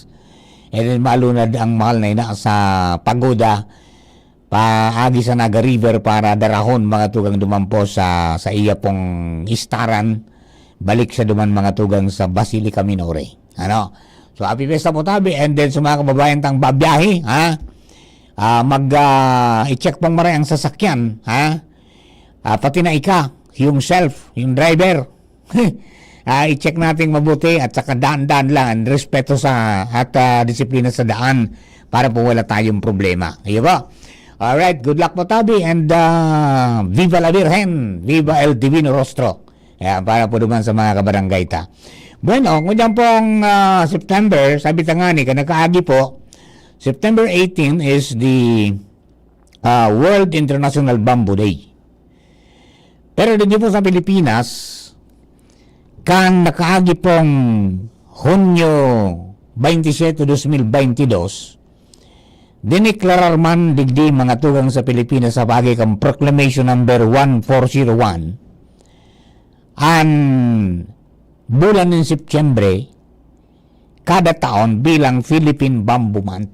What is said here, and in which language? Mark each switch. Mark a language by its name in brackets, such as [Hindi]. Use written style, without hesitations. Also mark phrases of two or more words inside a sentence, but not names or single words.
[Bikol] And then malunad ang mahal na ina sa Pagoda, paagi sa Naga River para darahon mga tugang duman po sa iya pong istaran. Balik sa duman mga tugang sa Basilica Minore. So happy festa po tabi. [English] And then [Bikol] sa mga kababayan tang babiyahe, i-check pang maray ang sasakyan, pati na yung self, yung driver. [Filipino] I-check natin mabuti at saka daan-daan lang, respeto sa at disiplina sa daan para po wala tayong problema. [Bikol] Ayun ba? Alright, [English] good luck [Bikol] po tabi and [Spanish] Viva la Virgen, Viva el Divino Rostro. [Bikol] Para po duman sa mga kabarangay ta. Bueno, kung dyan pong September, sabi tangani, nakaagi po, [English] September 18 is the World International Bamboo Day. [Bikol] Pero dito po sa Pilipinas, kan nakaagi pong Hunyo 27, 2022, dineklarar man digdi mga tugang sa Pilipinas sa bagay kang Proclamation number 1401 ang bulan ng Setyembre kada taon bilang Philippine Bamboo Month.